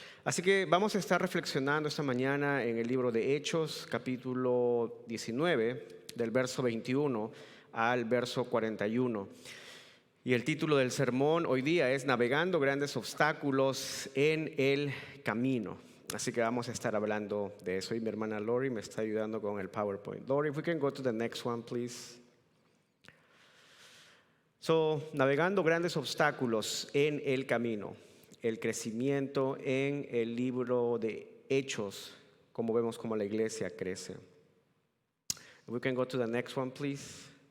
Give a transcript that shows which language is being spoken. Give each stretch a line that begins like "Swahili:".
Spanish: Así que vamos a estar reflexionando esta mañana en el libro de Hechos, capítulo 19, del verso 21 al verso 41. Y el título del sermón hoy día es Navegando grandes obstáculos en el camino. Así que vamos a estar hablando de eso. Y mi hermana Lori me está ayudando con el PowerPoint.
English: Lori, if we can go to the next one, please.
Spanish: So, navegando grandes obstáculos en el camino. El crecimiento en el libro de Hechos, como vemos como la iglesia crece.
English: If we can go to the next one, please.